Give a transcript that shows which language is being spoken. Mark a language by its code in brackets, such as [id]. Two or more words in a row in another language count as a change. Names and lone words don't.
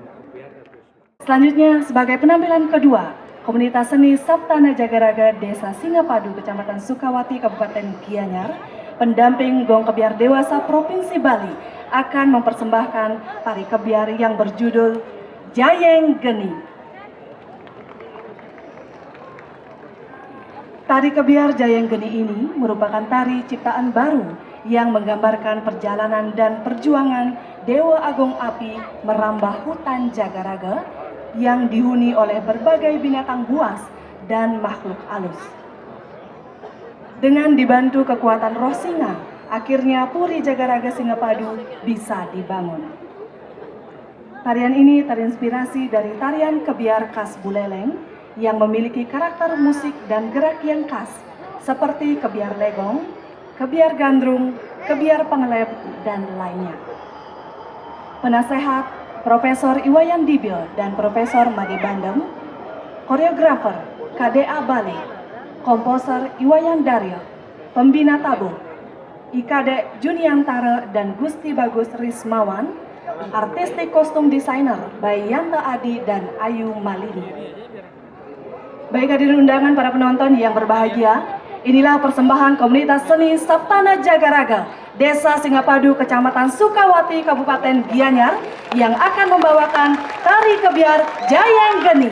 [id] Selanjutnya, sebagai penampilan kedua, komunitas seni Saptana Jagaraga Desa Singapadu, Kecamatan Sukawati, Kabupaten Gianyar, pendamping Gong Kebiar Dewasa Provinsi Bali, akan mempersembahkan tari kebiar yang berjudul Jayeng Geni. Tari kebiar Jayeng Geni ini merupakan tari ciptaan baru yang menggambarkan perjalanan dan perjuangan Dewa Agung Api merambah hutan Jagaraga yang dihuni oleh berbagai binatang buas dan makhluk halus. Dengan dibantu kekuatan roh singa, akhirnya Puri Jagaraga Singapadu bisa dibangun. Tarian ini terinspirasi dari tarian kebiar khas Buleleng yang memiliki karakter musik dan gerak yang khas seperti kebiar legong, kebiar gandrung, kebiar pengelep, dan lainnya. Penasehat Profesor Iwayan Dibil dan Profesor Made Bandem, koreografer KDA Bali, komposer Iwayan Daryo, pembina tabuh IKD Juniantara dan Gusti Bagus Rismawan, artistik kostum desainer by Yanta Adi dan Ayu Malini. Baik hadirin undangan, para penonton yang berbahagia, inilah persembahan komunitas seni Saptana Jagaraga Desa Singapadu, Kecamatan Sukawati, Kabupaten Gianyar, yang akan membawakan tari kebiar Jayeng Geni.